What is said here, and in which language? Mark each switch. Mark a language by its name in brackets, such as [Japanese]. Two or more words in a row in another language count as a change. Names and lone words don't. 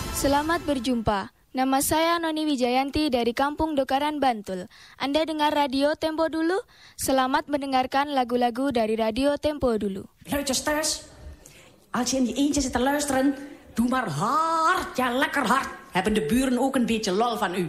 [Indonesian] Selamat berjumpa. Nama saya Noni Wijayanti dari Kampung Dokaran, Bantul. Anda dengar Radio Tempo Dulu? Selamat mendengarkan lagu-lagu dari Radio Tempo Dulu. [Dutch] Luistersters, als je in je eentje zit te luisteren, doe maar hard, ja lekker hard. Hebben de buren ook een beetje lol van u?